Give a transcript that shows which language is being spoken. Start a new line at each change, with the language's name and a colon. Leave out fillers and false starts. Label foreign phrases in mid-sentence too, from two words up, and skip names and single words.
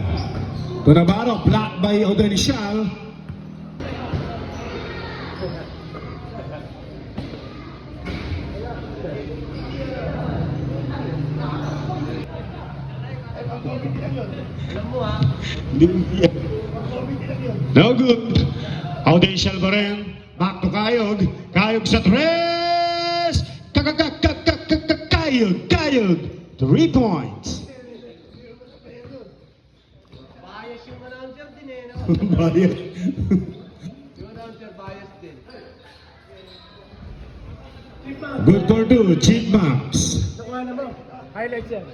Filipino: Tunabaro,
English: blocked by Audencial. No good.
Filipino: Audencial pa rin.
English: Back to
Filipino: Kayog. Kayog sa tres. Kayog. Kayog. 3 points. Bias yung announcer din eh, no? Bias. Yung announcer bias din.
English: Good for 2. Chipmunks.
Filipino: Nakuha na ba? Highlights yan.